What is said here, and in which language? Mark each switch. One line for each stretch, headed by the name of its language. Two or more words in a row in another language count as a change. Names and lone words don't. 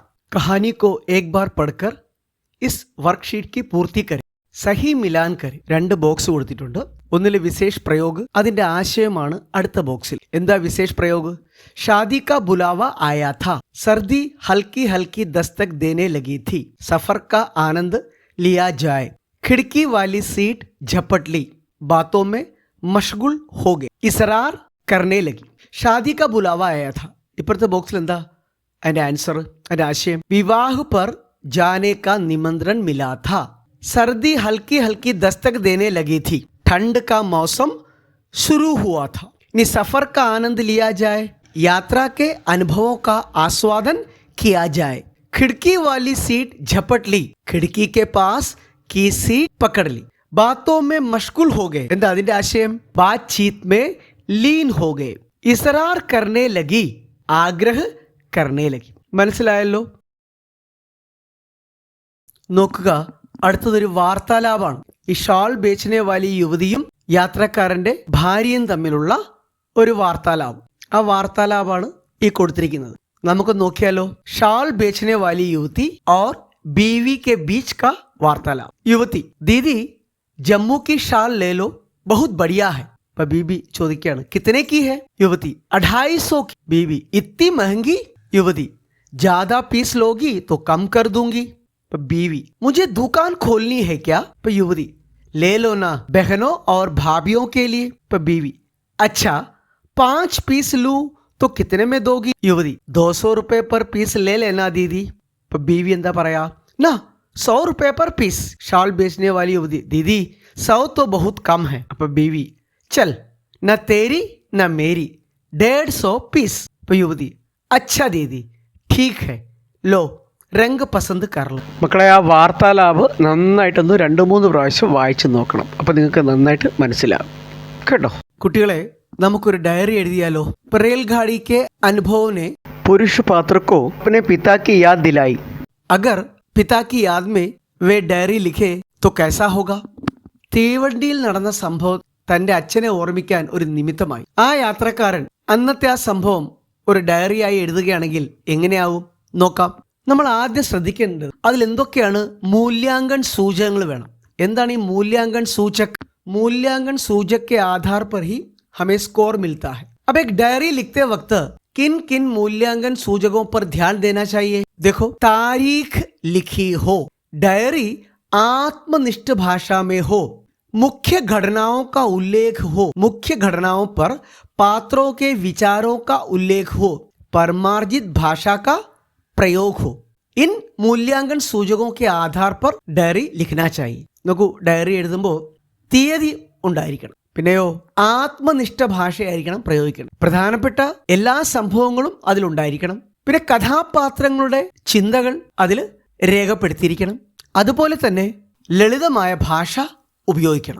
Hindi: कहानी को एक बार पढ़कर इस वर्कशीट की पूर्ति करें सही मिलान करें.
Malayalam: 2 ബോക്സ് കൊടുത്തിട്ടുണ്ട്. ഒന്നിലെ
Hindi: विशेष प्रयोग,
Malayalam: അതിന്റെ ആശയമാണ് അടുത്ത ബോക്സിൽ.
Hindi: എന്താ विशेष प्रयोग? शादी का बुलावा आया था, सर्दी हल्की हल्की दस्तक देने लगी थी, सफ़र का आनंद लिया जाए, खिड़की वाली सीट झपट ली, बातों में मशगुल हो गए, इसरार करने लगी. शादी का बुलावा आया था.
Malayalam: ഇപ്പോഴത്തെ ബോക്സിൽ എന്താ അതിന്റെ ആൻസർ, അതിന്റെ ആശയം?
Hindi: विवाह पर जाने का निमंत्रण मिला था, सर्दी हल्की हल्की दस्तक देने लगी थी, ठंड का मौसम शुरू हुआ था. इनी सफर का आनंद लिया जाए, यात्रा के अनुभवों का आस्वादन किया जाए. खिड़की वाली सीट झपट ली, खिड़की के पास की सीट पकड़ ली, बातों में मशगूल हो गए.
Malayalam: എന്താ അതിന്റെ ആശയം?
Hindi: बातचीत में लीन हो गए, इसरार करने लगी, आग्रह करने लगी.
Malayalam: മനസ്സിലായല്ലോ? നോക്കുക, അടുത്തതൊരു വാർത്താലാപാണ്. ഈ
Hindi: शाल बेचने वाली
Malayalam: യുവതിയും യാത്രക്കാരന്റെ ഭാര്യയും തമ്മിലുള്ള ഒരു വാർത്താലാപം. ആ വാർത്താലാപാണ് ഈ കൊടുത്തിരിക്കുന്നത്. നമുക്ക് നോക്കിയാലോ.
Hindi: शाल बेचने वाली युवती और बीवी के बीच का वार्तालाप. युवती, दीदी जम्मू की शाल ले लो, बहुत बढ़िया है. बीबी ചോദിക്കുകയാണ്, कितने की है? युवती, 250 की. बीबी, इतनी महंगी? युवती, ज्यादा पीस लोगी तो कम कर दूंगी. बीवी, मुझे दुकान खोलनी है क्या? युवती, ले लो ना बहनों और भाभियों के लिए. बीवी, अच्छा 5 पीस लूं तो कितने में दोगी? युवती, 200 रुपए पर पीस ले लेना दीदी.
Malayalam: बीवी എന്താ പറയാ,
Hindi: ना 100 रुपए पर पीस. शाल बेचने वाली युवती, दीदी 100 तो बहुत कम है. बीवी, चल न तेरी न मेरी 150 पीस. युवती, अच्छा दीदी ठीक है, लो रंग पसंद करला.
Malayalam: മക്കളെ, ആ വാർത്താലാപ് നന്നായിട്ടൊന്ന് 2-3 പ്രാവശ്യം വായിച്ചു നോക്കണം. അപ്പോൾ നിങ്ങൾക്ക് നന്നായിട്ട് മനസ്സിലാവും കേട്ടോ. കുട്ടികളെ, നമുക്കൊരു ഡയറി എഴുതിയാലോ.
Hindi: रेलगाड़ी के अनुभव ने पुरुष पात्र को अपने पिता की याद दिलाई. अगर पिता की याद में वे डायरी लिखे तो कैसा होगा? തീവണ്ടിയിൽ നടന്ന സംഭവം തൻ്റെ അച്ഛനെ ഓർമ്മിക്കാൻ ഒരു നിമിത്തമായി. ആ യാത്രക്കാരൻ അന്നത്തെ ആ സംഭവം ഒരു ഡയറിയായി എഴുതുകയാണെങ്കിൽ എങ്ങനെയാവും നോക്കാം. നമ്മൾ ആദ്യം ശ്രദ്ധിക്കേണ്ടത് അതിലെന്തൊക്കെയാണ് മൂല്യാങ്കൻ സൂചകങ്ങൾ വേണം. എന്താണ് ഈ मूल्यांकन सूचक? मूल्यांकन सूचक के आधार पर ही हमें स्कोर मिलता है. अब एक डायरी लिखते वक्त किन किन मूल्यांकन सूचकों पर ध्यान देना चाहिए? देखो, तारीख लिखी हो, डायरी आत्मनिष्ठ भाषा में हो, मुख्य घटनाओं का उल्लेख हो, मुख्य घटनाओं पर पात्रों के विचारों का उल्लेख हो, परमार्जित भाषा का प्रयोग हो. इन मूल्यांकन सूचकों के आधार पर डायरी लिखना चाहिए.
Malayalam: നോക്കൂ, ഡയറി എഴുതുമ്പോൾ തീയതി ഉണ്ടായിരിക്കണം. പിന്നെയോ ആത്മനിഷ്ഠ ഭാഷയായിരിക്കണം പ്രയോഗിക്കണം. പ്രധാനപ്പെട്ട എല്ലാ സംഭവങ്ങളും അതിലുണ്ടായിരിക്കണം. പിന്നെ കഥാപാത്രങ്ങളുടെ ചിന്തകൾ അതിൽ രേഖപ്പെടുത്തിയിരിക്കണം. അതുപോലെ തന്നെ ലളിതമായ ഭാഷ ഉപയോഗിക്കണം.